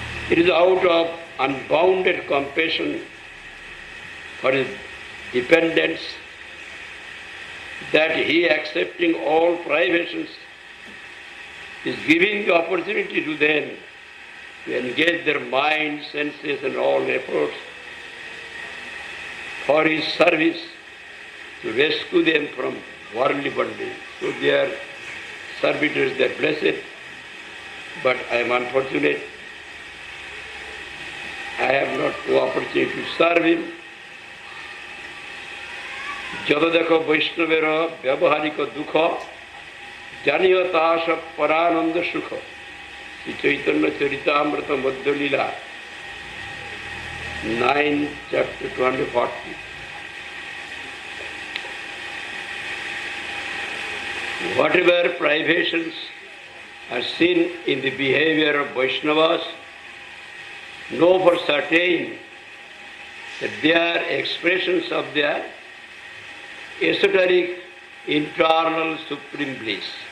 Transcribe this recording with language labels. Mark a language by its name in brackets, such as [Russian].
[English] It is out of unbounded compassion for his dependents that he, accepting all privations, is giving the opportunity to them to engage their minds, senses, and all efforts for his service, to rescue them from worldly bondage. So they are servitors, they are blessed, but I am unfortunate. I have not the opportunity to serve him. [Bangla] যত দেখো বৈষ্ণবের ব্যবহারিক দুঃখ, জানিও তা সব পরানন্দ সুখ। Shri Chaitanya Charitamrita Madhyalila 9 chapter 240. [English] Whatever privations are seen in the behavior of Vaishnavas, know for certain that they are expressions of their esoteric internal supreme bliss.